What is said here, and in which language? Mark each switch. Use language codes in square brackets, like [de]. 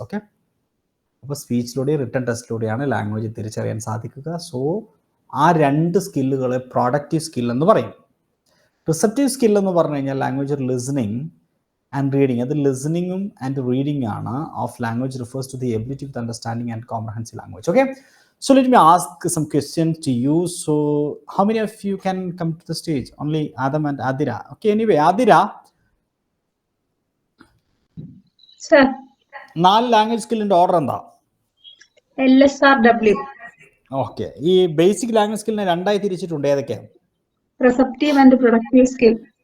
[ml] Okay, അപ്പോൾ സ്പീച്ചിലൂടെയും written ടെസ്റ്റിലൂടെയാണ് language തിരിച്ചറിയാൻ സാധിക്കുക. സോ ആ രണ്ട് സ്കില്ലുകളെ പ്രോഡക്റ്റീവ് സ്കിൽ എന്ന് പറയും. റിസപ്റ്റീവ് സ്കിൽ എന്ന് പറഞ്ഞു കഴിഞ്ഞാൽ ലാംഗ്വേജ് ലിസണിങ് ആൻഡ് റീഡിങ്. അത് ലിസണിങ്ങും ആൻഡ് റീഡിങ് ആണ്. [en] Of language refers to the ability with understanding and comprehensive language. Okay, so let me ask some questions to you. So how many of you can come to the stage? Only Adam and Adira. Okay, anyway, Adira, Sir, [ml] 4 language സ്കില്ലിന്റെ order എന്താ? [en] LSRW. [ml] Okay, ഈ basic language സ്കില്ലിനെ രണ്ടായി തിരിച്ചിട്ടുണ്ട്. ഏതൊക്കെയാണ്? [en] Receptive and productive skill.